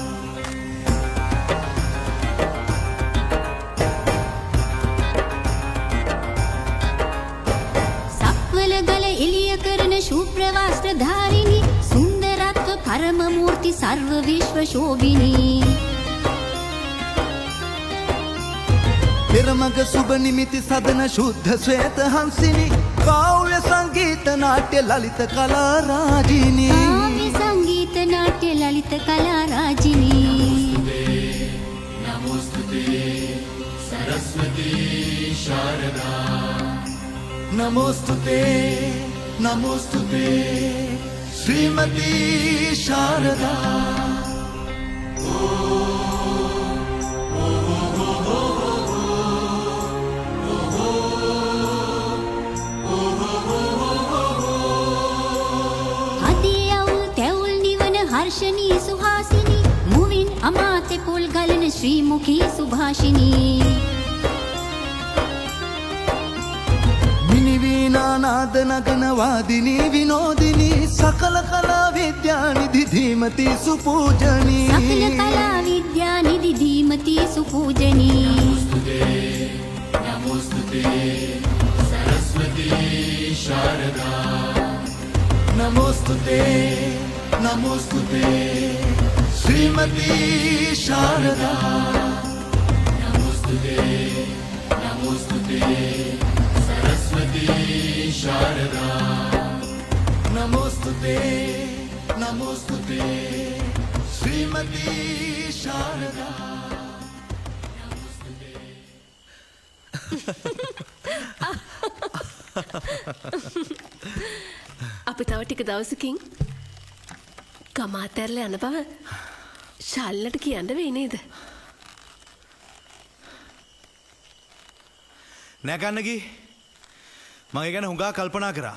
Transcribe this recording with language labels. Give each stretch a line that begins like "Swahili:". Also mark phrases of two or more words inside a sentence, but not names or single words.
Sinhala: සක්වලගල එළිය කරන ශුභ්‍රවස්ත්‍ර ධාරිණී සුන්දරත්ව පරම මූර්ති සර්ව විශ්ව ශෝභිනී පෙරමග සුබ නිමිති සදන ශුද්ධ ශ්වේත හංසිනි කාව්‍ය සංගීත නාට්‍ය ලලිත කලා රාජිනී කාව්‍ය සංගීත නාට්‍ය ලලිත කලා රාජිනී
Sanskrit: नमोस्तुते सरस्वती शारदा नमोस्तुते नमोस्तुते श्रीमती शारदा
Sinhala: හර්ෂණී සුහාසිනී මුවින් අමාතේ පුල් ගලන ශ්‍රීමුඛී සුභාෂිනී मिनिवी වීනානාද නගනවාදිනී විනෝදිනී සකල කලා විද්‍යානිධි ධීමති සුපූජනී සකල කලා විද්‍යානිධි ධීමති සුපූජනී
Sanskrit: नमोस्तुते सरस्वती शारदा नमोस्तुते नमोस्तुते श्रीमती शारदा नमोस्तुते नमोस्तुते सरस्वती शारदा नमोस्तुते नमोस्तुते श्रीमती शारदा
Sinhala: අපි තව ටික දවසකින් ගම අතැරලා යන බව ශාලිනට කියන්න වෙයි නේද? නෑ කන්නකි මගේ ගැන හුඟා කල්පනා කරා.